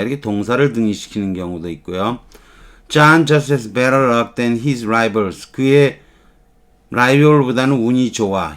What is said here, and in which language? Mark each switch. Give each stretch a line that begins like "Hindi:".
Korean: 이렇게 동사를 등위시키는 경우도 있고요.
English: John just has better luck than his rivals.
Korean: 그의 라이벌보다는 운이 좋아.